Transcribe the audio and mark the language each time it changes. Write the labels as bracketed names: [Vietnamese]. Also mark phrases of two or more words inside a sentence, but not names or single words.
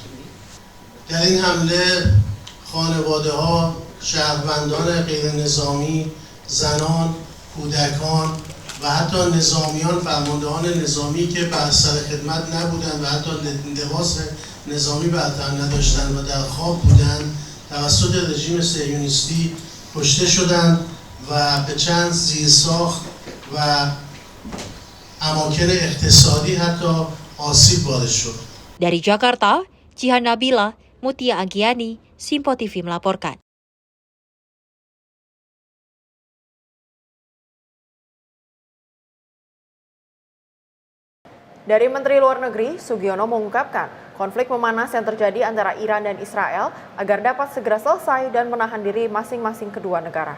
[Persian] در این حمله خانواده‌ها، شهروندان غیر نظامی، زنان، کودکان و حتی نظامیان، فرماندهان نظامی که بر سر خدمت نبودند و حتی لباس نظامی بر تن نداشتند و در خواب بودند توسط رژیم صهیونیستی کشته شدند و به چند زیرساخت و اماکن اقتصادی حتی آسیب وارد شد. [Indonesian] Dari Jakarta, Jihan Nabila, Mutia Anggiani, Simpo TV melaporkan. Dari Menteri Luar Negeri, Sugiono mengungkapkan konflik memanas yang terjadi antara Iran dan Israel agar dapat segera selesai dan menahan diri masing-masing kedua negara.